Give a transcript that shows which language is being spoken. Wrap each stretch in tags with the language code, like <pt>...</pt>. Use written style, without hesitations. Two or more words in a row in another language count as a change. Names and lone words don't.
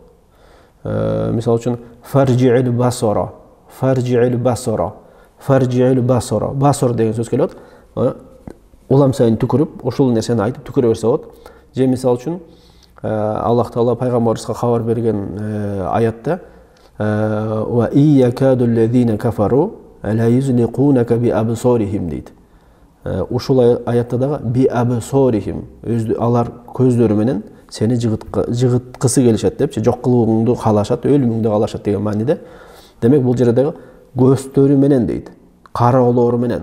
<ky>Мисал үчүн</ky> <ar>فارجع البصر,</ar> <ky>басор деген сөз келет. Улам сайын түкүрүп, ошол нерсени айтып түкүрө берсе болот. Же мисал үчүн Аллах Таала пайгамбарыбызга кабар берген аятта</ky> <ar>وإن يكاد الذين كفروا ليزلقونك بأبصارهم</ar> <ky>дейт. Ушул аятта дагы</ky> <ar>بأبصارهم,</ar> <ky>алар көздөрү менен сени жыгыткысы келишет депчи, жок кылууңду каалашат, өлүмүңдү каалашат деген мааниде. Демек бул жерде көздөрү менен дейт, кароолору менен.</ky>